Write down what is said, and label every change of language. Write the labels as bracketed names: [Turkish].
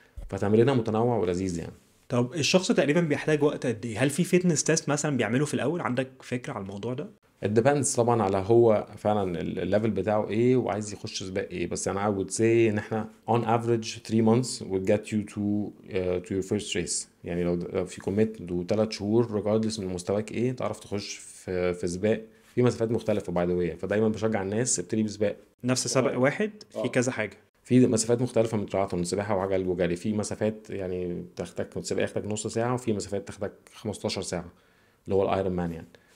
[Arabic] فتمرينها متنوع ولذيذ يعني. طب الشخص تقريبا بيحتاج وقت قد ايه؟ هل في فيتنس تيست مثلا بيعمله في الاول؟ عندك فكره على الموضوع ده؟ [English] it depends [Arabic] طبعا على هو فعلا الليفل بتاعه ايه وعايز يخش سباق ايه. بس انا [English] I would say [Arabic] ان احنا [English] on average 3 months would get you to your first race. [Arabic] يعني لو في كوميت و3 شهور regardless من مستواك ايه تعرف تخش في سباق في مسافات مختلفة [English] by the way. [Arabic] فدايما بشجع الناس ابتدي بسباق. نفس سبق واحد في كذا حاجه؟ في مسافات مختلفة من تراثون، سباحة وعجل وجري. في مسافات يعني تاخدك سباق ياخدك نص ساعة، وفي مسافات تاخدك 15 ساعة اللي هو الايرون مان يعني.